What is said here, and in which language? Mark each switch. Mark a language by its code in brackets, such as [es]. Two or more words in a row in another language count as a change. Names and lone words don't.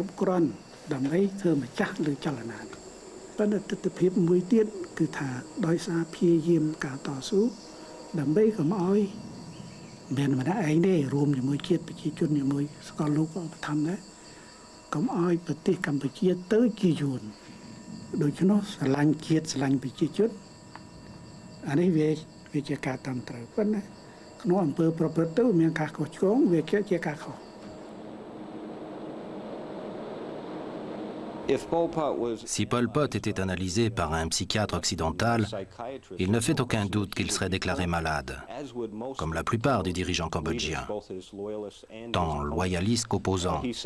[km] គ្រប់គ្រាន់ដើម្បីធ្វើម្ចាស់លើចលនាប៉ុន្តែទស្សនវិជ្ជាមួយទៀតគឺថាដោយសារព្យាយាមការតស៊ូដើម្បីកុំឲ្យមានម្នាក់ឯងទេរួមជាមួយជាតិប្រជាជនជាមួយសកលលោកឧបត្ថម្ភដែរកុំឲ្យប្រទេសកម្ពុជាទៅជាយួនដូច្នោះស្រឡាញ់ជាតិស្រឡាញ់ប្រជាជនអានេះវាជាការតាមត្រូវប៉ុន្តែក្នុងអំពើប្រព្រឹត្តទៅមានការខុសឆ្គងវាជាការខុស [fr] Si Pol Pot était analysé par un psychiatre occidental, il ne fait aucun doute qu'il serait déclaré malade, comme la plupart des dirigeants cambodgiens, tant loyalistes qu'opposants.